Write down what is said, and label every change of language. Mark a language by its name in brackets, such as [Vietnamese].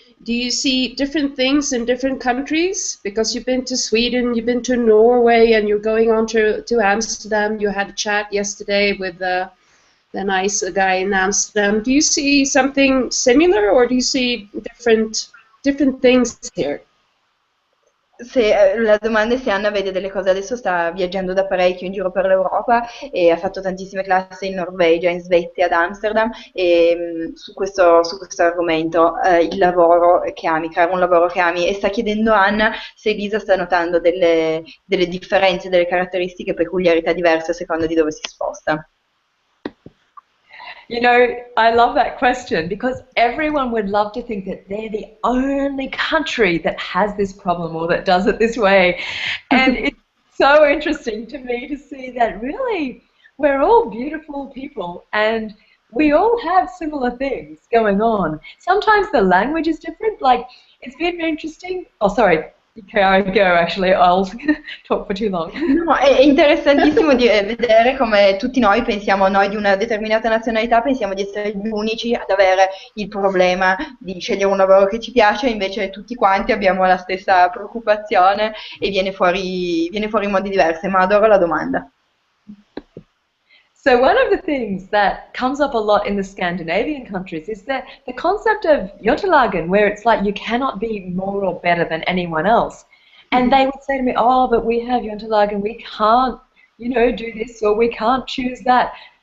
[English] Do you see different things in different countries? Because you've been to Sweden, you've been to Norway, and you're going on to Amsterdam. You had a chat yesterday with the nice guy in Amsterdam. Do you see something similar, or do you see different things here? [Italian] La domanda è se Anna vede delle cose, adesso sta viaggiando da parecchio in giro per l'Europa e ha fatto tantissime classi in Norvegia, in Svezia, ad Amsterdam e su questo argomento, il lavoro che ami, creare un lavoro che ami, e sta chiedendo a Anna se Elisa sta notando delle differenze, delle caratteristiche, peculiarità diverse a seconda di dove si sposta. [English] You know, I love that question because everyone would love to think that they're the only country that has this problem or that does it this way. And it's so interesting to me to see that really we're all beautiful people and we all have similar things going on. Sometimes the language is different. Like, it's been interesting. Oh, sorry. Chiara, go, actually, I'll talk for too long. [Italian] No, è interessantissimo di vedere come tutti noi pensiamo, noi di una determinata nazionalità pensiamo di essere gli unici ad avere il problema di scegliere un lavoro che ci piace, invece tutti quanti abbiamo la stessa preoccupazione e viene fuori in modi diversi, ma adoro la domanda. [English] So one of the things that comes up a lot in the Scandinavian countries is that the concept of Jotalagen, where it's like you cannot be more or better than anyone else. And they would say to me, oh, but we have Jotalagen, we can't, do this or we can't choose that.